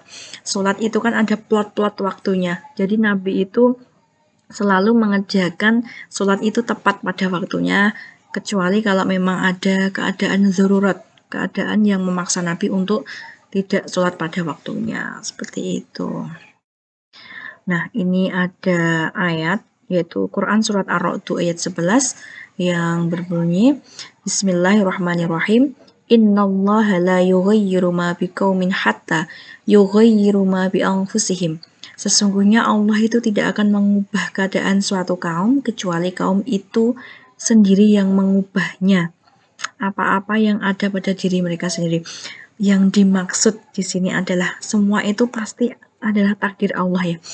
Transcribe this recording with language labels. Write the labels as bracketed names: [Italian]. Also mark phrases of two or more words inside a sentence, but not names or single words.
[Indonesian] Sholat itu kan ada plot-plot waktunya. Jadi Nabi itu selalu mengerjakan sholat itu tepat pada waktunya, kecuali kalau memang ada keadaan zarurat, keadaan yang memaksa Nabi untuk tidak sholat pada waktunya. Seperti itu. Nah, ini ada ayat, yaitu Quran Surat Ar-Ra'd ayat 11 yang berbunyi, [Arabic] بسم الله الرحمن الرحيم، إن الله لا يغير ما بقوم حتى يغيروا ما بأنفسهم. [Indonesian] Sesungguhnya Allah itu tidak akan mengubah keadaan suatu kaum kecuali kaum itu sendiri yang mengubahnya. Apa-apa yang ada pada diri mereka sendiri. Yang dimaksud di sini adalah semua itu pasti adalah takdir Allah ya.